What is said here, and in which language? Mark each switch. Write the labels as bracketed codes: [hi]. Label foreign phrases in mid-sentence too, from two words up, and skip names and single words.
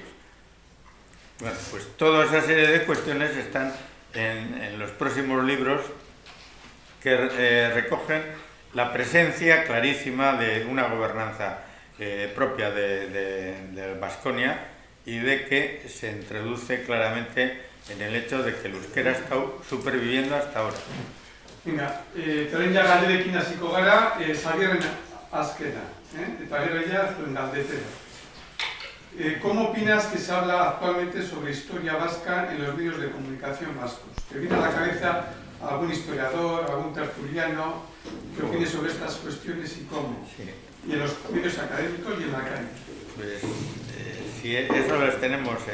[es] Bueno, pues toda esa serie de cuestiones están en los próximos libros que recogen la presencia clarísima de una gobernanza propia de Baskonia, y de que se introduce claramente en el hecho de que el euskera ha estado superviviendo hasta ahora. Venga, [eu] orain ja galderekin hasiko gara, Xabierren azkena, eta gero ja zuen galdetera. [es] ¿Cómo opinas que se habla actualmente sobre historia vasca en los medios de comunicación vascos? ¿Te viene a la cabeza algún historiador, algún tertuliano que opine sobre estas cuestiones y cómo? Sí. Y en los medios académicos y en la calle. Pues si eso los tenemos.